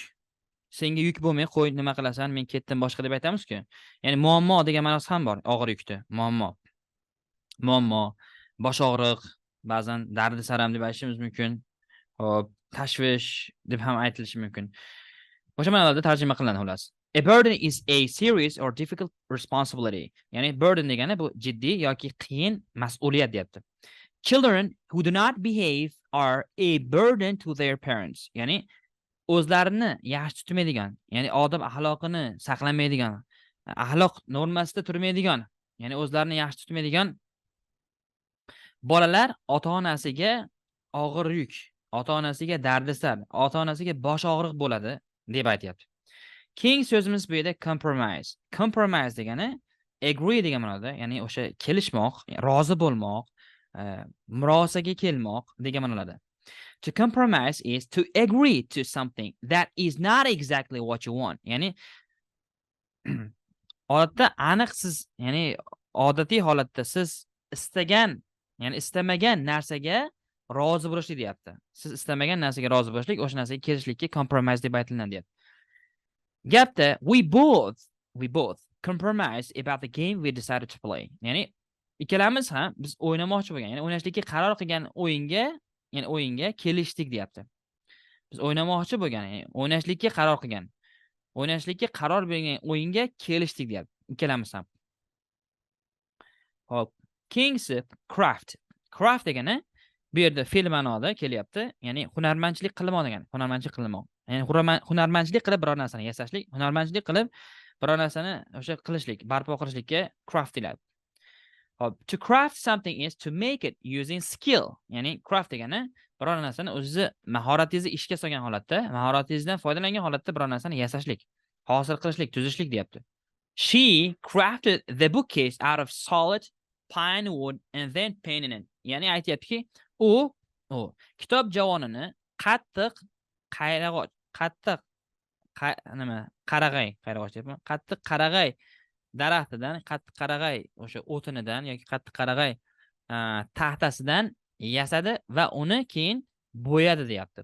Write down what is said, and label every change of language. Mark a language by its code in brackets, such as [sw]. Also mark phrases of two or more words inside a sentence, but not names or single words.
[uz] Senga yuk bo'lmay qo'y, nima qilasan, men ketdim boshqa deb aytamiz-ku. Ya'ni muammo degan ma'nosi ham bor, og'ir yukda. Muammo, bosh og'riq, ba'zan dardi-saram deb aytishimiz mumkin. Hop, tashvish deb ham aytilishi mumkin. O'sha ma'noda tarjima qilinadi xolos. [en] A burden is a serious or difficult responsibility. [uz] Ya'ni burden degani bu jiddiy yoki qiyin mas'uliyat deyapti. [en] Children who do not behave are a burden to their parents. [uz] Ya'ni o'zlarini yaxshi tutmaydigan, ya'ni odob axloqini saqlamaydigan, axloq normasida turmaydigan, ya'ni o'zlarini yaxshi tutmaydigan bolalar ota-onasiga og'ir yuk, ota-onasiga dardisar, ota-onasiga bosh og'riq bo'ladi deb aytayapti. Keng so'zimiz bu yerda compromise. Compromise degani agree degan ma'noda, ya'ni o'sha kelishmoq, rozi bo'lmoq, murosaga kelmoq degan ma'noda. [en] To compromise is to agree to something that is not exactly what you want. [uz] Ya'ni odatda aniq siz, ya'ni odatiy holatda siz istagan, ya'ni istamagan narsaga rozi bo'lishlik deyapti. Siz istamagan narsaga rozi bo'lishlik, o'sha narsaga kelishlikka compromise deb aytiladi deyapti. [en] Gapda we both compromise about the game we decided to play. [uz] Ya'ni ikkalamiz ham biz o'ynamoqchi bo'lgan, ya'ni o'ynashlikka qaror qilgan o'yinga kelishdik deyapti. Biz o'ynamoqchi bo'lgan, ya'ni o'ynashlikka qaror bergan o'yinga kelishdik deyapti. Ikkalamiz ham. Hop. Keyingisi craft. Craft degani bu yerda fe'l ma'noda kelyapti. Ya'ni hunarmandchilik qilmoq degani. Hunarmandchilik qilmoq. Ya'ni hunarmandchilik qilib biror narsani yasashlik, hunarmandchilik qilib biror narsani o'sha qilishlik, barpo qilishlikka craft deyiladi. Hop, [en] to craft something is to make it using skill. [uz] Ya'ni craft degani biror narsani o'zingizni mahoratingizni ishga solgan holatda, mahoratingizdan foydalangan holatda biror narsani yasashlik, hosil qilishlik, tuzishlik deyapti. [en] She crafted the bookcase out of solid pine wood and then painted it. [uz] Ya'ni aytayaptiki, u kitob javonini qattiq qarag'ay daraxtidan, qattiq qarag'ay o'sha o'tinidan yoki qattiq qarag'ay taxtasidan yasadi va uni keyin bo'yadi deyapti.